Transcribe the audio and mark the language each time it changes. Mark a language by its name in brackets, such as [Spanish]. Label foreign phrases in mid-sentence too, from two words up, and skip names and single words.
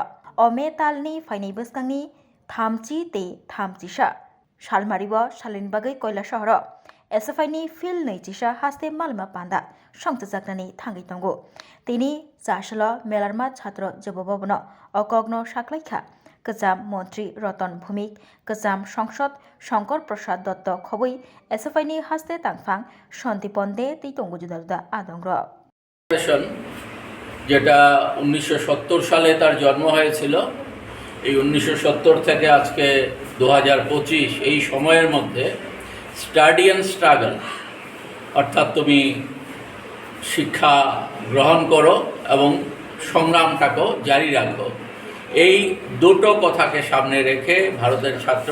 [Kok Borok] ome talni fainai bwskangni thamchi te thamchisa salmaribo salani bagai koila shahara SFI ni fil nei sisa haste malema panda songsajaknani thangai tongo tini jasala melarma chhatro jobobobno okogno saklaikha Kejam Mantri Ratan Bhumik, Kejam Sangsad Shankar Prasad Dotto Khobui, SFI ni haste tangfang Shantiponde Titongo Juda Adongra. [Bangla] যেটা 1970 সালে তার জন্ম হয়েছিল এই 1970 থেকে আজকে 2025 এই সময়ের মধ্যে [English] study and struggle [Bangla] অর্থাৎ তুমি শিক্ষা গ্রহণ করো এবং সংগ্রামটাকেও জারি রাখো এই দুটো কথাকে সামনে রেখে ভারতের ছাত্র